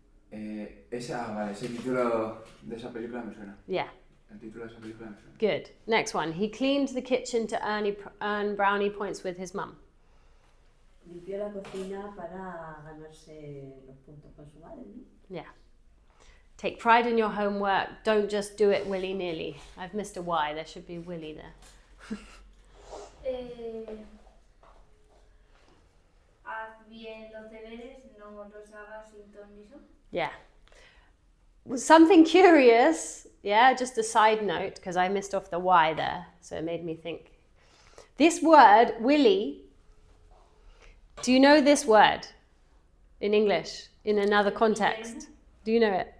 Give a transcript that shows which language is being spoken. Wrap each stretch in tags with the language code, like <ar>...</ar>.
<es>Ese título de esa película me suena.</es> <en>Yeah.</en> <es>El título de esa película me suena.</es> <en>Good. Next one. He cleaned the kitchen to earn brownie points with his mum.</en> <es>Limpió la cocina para ganarse los puntos con su madre, ¿no?</es> <en>Yeah. Take pride in your homework. Don't just do it willy-nilly. I've missed a Y. There should be willy there.</en> <es>Haz bien los deberes, no los hagas sin ton ni son.</es> <en>Yeah. Something curious, yeah, just a side note, because I missed off the Y there, so it made me think. This word, willy, do you know this word in English, in another context? Do you know it?</en>